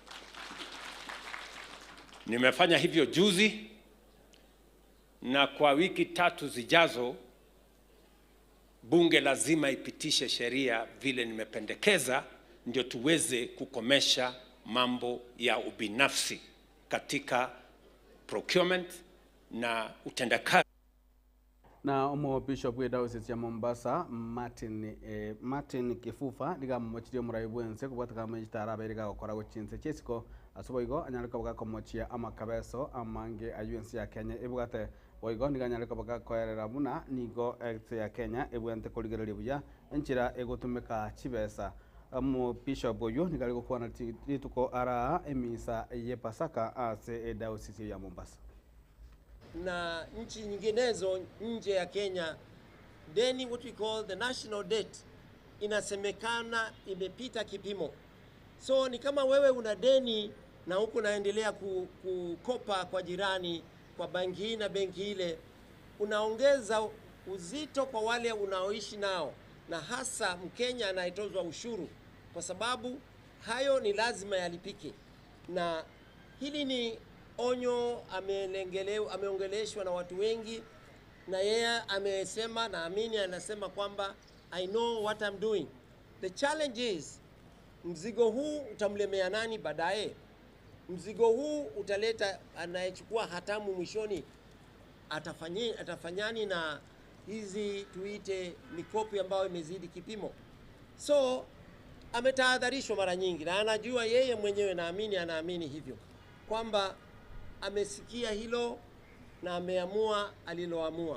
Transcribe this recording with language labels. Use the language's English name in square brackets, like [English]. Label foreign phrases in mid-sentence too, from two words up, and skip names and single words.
[Swahili] Nimefanya hivyo juzi, na kwa wiki 3 zijazo bunge lazima ipitishe sheria vile nimependekeza, ndio tuweze kukomesha mambo ya ubinafsi katika procurement na utendakazi. [Gusii] Na omo bishop we diocese ya Mombasa Martin Kifufa diga mochire muraibuense kubata kama itara berega gukora guchinse chesiko asuboigo anyalika baga komochia amakabeso amange ayuense ya Kenya ebugate oigo niga anyalika baga koerera muna nigo ya Kenya ebuente koligereria buya enchira egotumeka chibesa omo bishop oyo niga gukwana tituko ara emisa ye Pasaka ase diocese ya Mombasa. [Swahili] Na nchi nyinginezo nje ya Kenya, deni, [English] what we call the national debt, [Swahili] inasemekana imepita kipimo. So ni kama wewe una deni na huku naendelea kukopa kwa jirani, kwa banki hii na benki ile, unaongeza uzito kwa wale unaoishi nao, na hasa Mkenya anayetozwa ushuru, kwa sababu hayo ni lazima yalipike. Na hili ni onyo ameongeleshwa na watu wengi, na yeye amesema, naamini anasema kwamba [English] I know what I'm doing. The challenge is, [Swahili] mzigo huu utamlemea nani baadaye? Mzigo huu utaleta anayechukua hatamu mwishoni atafanyani na hizi tuite mikopo ambayo imezidi kipimo. So ametahadharishwa mara nyingi, na anajua yeye mwenyewe, naamini anaamini hivyo, kwamba amesikia hilo na ameamua aliloamua.